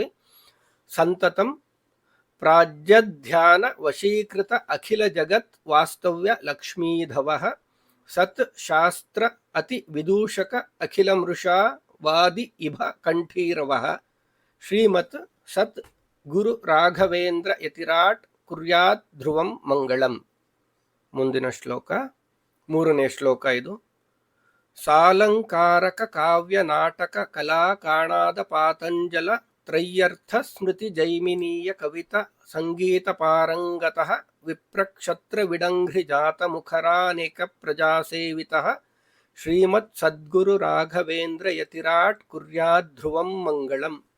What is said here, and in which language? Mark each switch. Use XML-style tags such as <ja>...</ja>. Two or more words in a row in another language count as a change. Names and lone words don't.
<sa>ಸಂತತಂ ಪ್ರಾಜ್ಯಧ್ಯಾನ ವಶೀಕೃತ ಅಖಿಲ ಜಗತ್ ವಾಸ್ತವ್ಯ ಲಕ್ಷ್ಮೀಧವ ಸತ್ ಶಾಸ್ತ್ರ ಅತಿ ವಿದೂಷಕ ಅಖಿಲ ಮೃಷಾ ವಾದಿ ಇಭ ಕಂಠೀರವ ಶ್ರೀಮತ್ ಸತ್ ಗುರು ರಾಘವೇಂದ್ರ ಯತಿರಾಟ್ ಕುರ್ಯಾತ್ ಧ್ರುವಂ ಮಂಗಳಂ.</sa> <kn>ಮುಂದಿನ ಶ್ಲೋಕ 3ನೇ ಶ್ಲೋಕ ಇದು.</kn> <sa>ಸಾಲಂಕಾರಕ ಕಾವ್ಯ ನಾಟಕ ಕಲಾ ಕಾಣಾದ ಪಾತಂಜಲ ತ್ರಯ್ಯರ್ಥ ಸ್ಮೃತಿ ಜೈಮಿನೀಯ ಕವಿತ ಸಂಗೀತ ಪಾರಂಗತಃ ವಿಪ್ರಕ್ಷತ್ರ ವಿಡಂಘ್ರಿ ಜಾತ ಮುಖರಾನೇಕ ಪ್ರಜಾಸೇವಿತಃ ಶ್ರೀಮತ್ ಸದ್ಗುರು ರಾಘವೇಂದ್ರ ಯತಿರಾಟ್ ಕುರ್ಯಾತ್ ಧ್ರುವಂ ಮಂಗಳಂ.</sa>